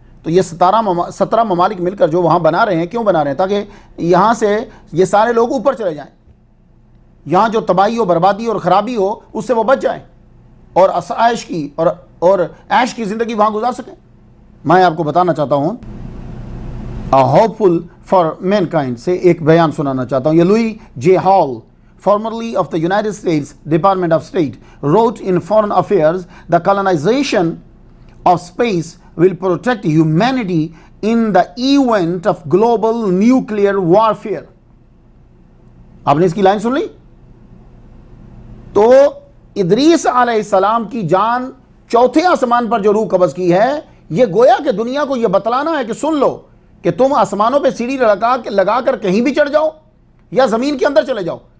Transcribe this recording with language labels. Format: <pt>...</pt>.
<ur>تو یہ 17 ممالک مل کر جو وہاں بنا رہے ہیں، کیوں بنا رہے ہیں؟ تاکہ یہاں سے یہ سارے لوگ اوپر چلے جائیں، یہاں جو تباہی و بربادی اور خرابی ہو اس سے وہ بچ جائیں اور آسائش کی اور عیش کی زندگی وہاں گزار سکیں. میں آپ کو بتانا چاہتا ہوں ہوپفل فار مین کائنڈ سے ایک بیان سنانا چاہتا ہوں. یہ لوئی جے hall</ur> <en>formerly of the United States Department of State wrote in Foreign Affairs, the colonization of space will protect humanity in the event of global nuclear warfare.</en> <ur>آپ نے اس کی لائن سن لی؟ تو ادریس علیہ السلام کی جان چوتھے آسمان پر جو روح قبض کی ہے، یہ گویا کہ دنیا کو یہ بتلانا ہے کہ سن لو کہ تم آسمانوں پہ سیڑھی لگا کر کہیں بھی چڑھ جاؤ یا زمین کے اندر چلے جاؤ.</ur>